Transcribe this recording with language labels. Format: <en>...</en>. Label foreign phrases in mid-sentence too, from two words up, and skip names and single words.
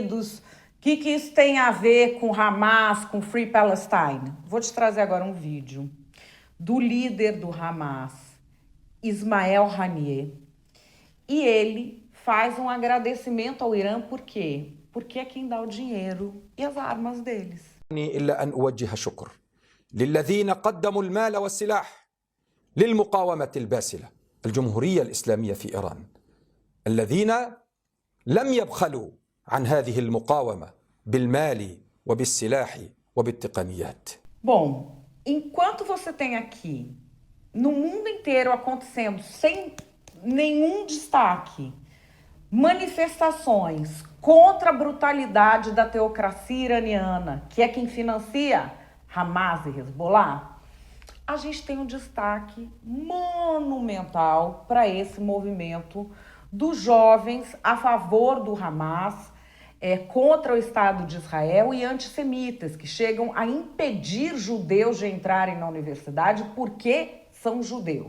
<pt>O que isso tem a ver com Hamas, com</pt> <en>Free Palestine?</en> <pt>Vou te trazer agora um vídeo do líder do Hamas, Ismael Haniyeh. E ele faz um agradecimento ao Irã, por quê? Porque é quem dá o dinheiro e as armas deles.</pt> <ar>إلا أن أوجه شكر للذين قدموا المال والسلاح للمقاومة الباسلة الجمهورية الإسلامية في إيران الذين لم يبخلوا عن هذه المقاومة بالمال وبالسلاح وبالتقنيات.</ar> <pt>Bom, enquanto você tem aqui, no mundo inteiro acontecendo, sem nenhum destaque, manifestações contra a brutalidade da teocracia iraniana, que é quem financia Hamas e Hezbollah, a gente tem um destaque monumental para esse movimento dos jovens a favor do Hamas, contra o Estado de Israel e antissemitas, que chegam a impedir judeus de entrarem na universidade porque são judeus.</pt>